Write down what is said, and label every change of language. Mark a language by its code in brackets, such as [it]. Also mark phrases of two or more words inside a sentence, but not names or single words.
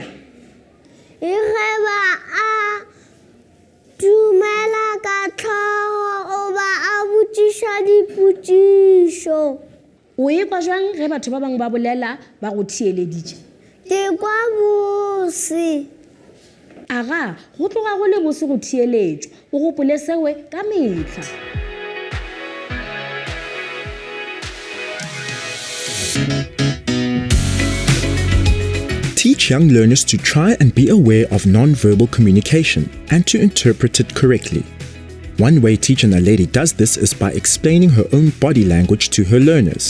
[nso] E ge ba a dumela ka tlhogo o ba a botšiša dipotšišo. O ekwa jwang ge batho ba bangwe ba bolela ba go theeleditše? Ke kwa bose. Aga, go tloga go le bose go theeletšwa, o gopole sewe ka mehla. [en] Teach young learners to try and be aware of non-verbal communication and to interpret it correctly. One way Teacher Naledi does this is by explaining her own body language to her learners.